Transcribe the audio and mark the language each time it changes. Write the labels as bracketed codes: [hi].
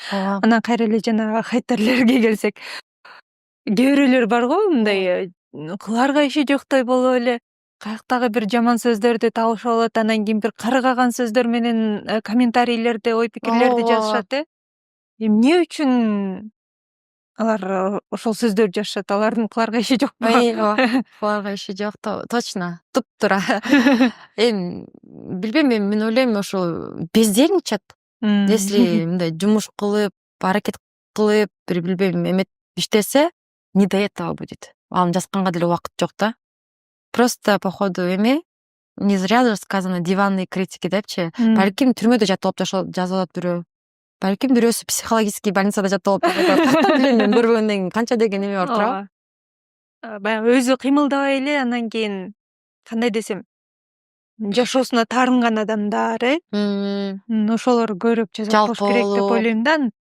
[ky] Анан кайра эле жана хейтерлерге келсек, кээ бирөөлөр бар го, мындай кыларга иши жоктой болуп эле каяктагы бир жаман сөздөрдү табышып алат, анан кийин бир карыгаган сөздөр менен комментарийлерде ой пикирлерди жазышат. Эмне үчүн алар ошол сөздөрдү жазышат? Алардын кыларга иши жокпу? Кыларга иши жок, точно, туп-туура. Эми билбейм, мен ойлойм, ошо бездельничать. Если мындай жумуш кылып, аракет кылып, бир билбейм, эметип иштесе, [ru] не до этого будет. [ky] Анын жазганга деле убакыт жок да. [ru] Просто походу эме, не зря же сказано диванные критики депчи. [ky] Балким түрмөдө жатып алып жазып атат бирөө. Балким бирөөсү психологический больницада жатып алып ката билем, мен көрбөгөндөн кийин канча деген эме бар турабы. Баягы өзү кыймылдабай эле, анан кийин кандай десем, жашоосуна таарынган адамдар, ошолор көбүрөөк жазып коюш керек деп ойлойм да.